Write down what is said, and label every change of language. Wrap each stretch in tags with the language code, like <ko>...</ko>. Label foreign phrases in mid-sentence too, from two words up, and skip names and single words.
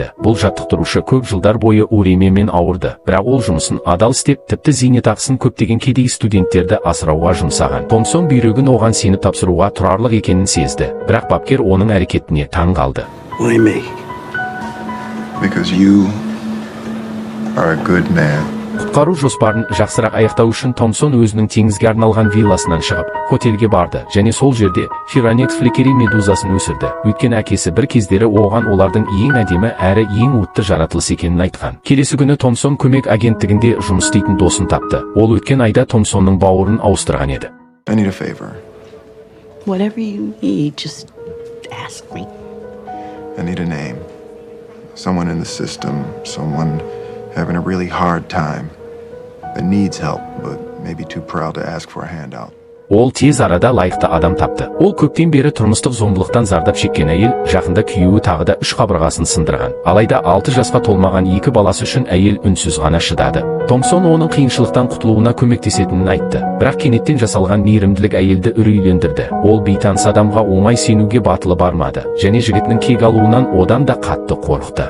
<kk>Бұл жаттықтырушы көп жылдар бойы уремемен ауырды. Бірақ ол жұмысын адал істеп, тіпті зейнетақысын көптеген кедей студенттерді асырауға жұмсаған. Томпсон бүйрегін оған сеніп тапсыруға тұрарлық екенін сезді. Бірақ бапкер оның әрекетіне таң қалды.</kk> <en>Why me? Because you are a good man.</en> <kk>Құтқару жоспарын жақсырақ аяқтау үшін Томпсон өзінің теңізге арналған вилласынан шығып, хотелге барды және сол жерде Фиранекс флекери медузасын өсірді. Өйткені әкесі бір кездері оған олардың ең әдемі әрі ең уытты жаратылыс екенін айтқан. Келесі күні Томпсон көмек агенттігінде жұмыс істейтін досын тапты. Ол өткен айда Томпсонның бауырын ауыстырған еді.</kk> <en>I need a favor. Whatever you need, just ask me? I need a name. Someone in the system, someone having a really hard time, that needs help, but maybe too proud to ask for a handout.</en> <kk>Ол тез арада лайықты адам тапты. Ол көптен бері тұрмыстық зомбылықтан зардап шеккен әйел, жақында күйеуі тағы да 3 қабырғасын сындырған. Алайда 6 жасқа толмаған 2 баласы үшін әйел үнсіз ғана шыдады. Томпсон оның қиыншылықтан құтылуына көмектесетінін айтты. Бірақ кенеттен жасалған мейірімділік әйелді үрейлендірді. Ол бейтаныс адамға оңай сенуге батылы бармады, және жігітінің кек алуынан одан да қатты қорықты.</kk>